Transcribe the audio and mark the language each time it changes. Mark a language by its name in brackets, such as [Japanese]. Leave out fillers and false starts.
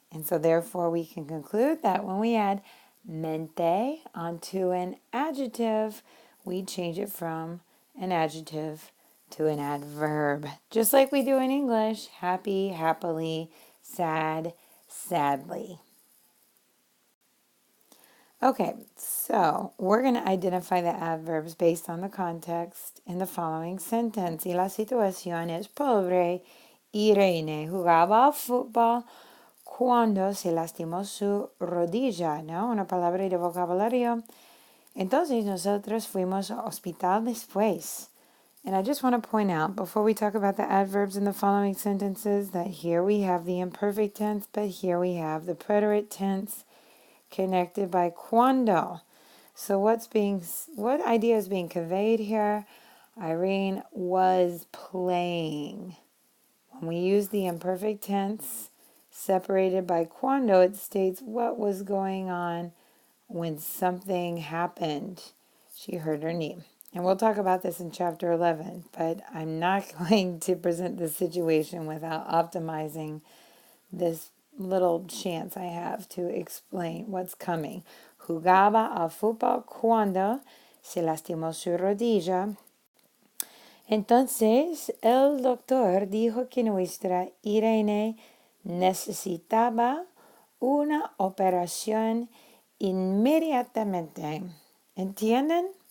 [English] And so therefore we can conclude that when we add mente onto an adjective, we change it from an adjective to an adverb. Just like we do in English, happy, happily, sad, sadly. Okay, so we're going to identify the adverbs based on the context in the following sentence. [Spanish] Y la situación es pobre Irene jugaba al fútbol cuando se lastimó su rodilla, ¿no? Una palabra de vocabulario. Entonces nosotros fuimos al hospital después. [English] And I just want to point out, before we talk about the adverbs in the following sentences, that here we have the imperfect tense, but here we have the preterite tense connected by cuando. So what idea is being conveyed here? Irene was playing. When we use the imperfect tense separated by cuando, it states what was going on when something happened. She hurt her knee. And we'll talk about this in chapter 11, but I'm not going to present the situation without optimizing this little chance I have to explain what's coming. [Spanish] Jugaba al fútbol cuando se lastimó su rodilla. Entonces el doctor dijo que nuestra Irene necesitaba una operación inmediatamente. ¿Entienden?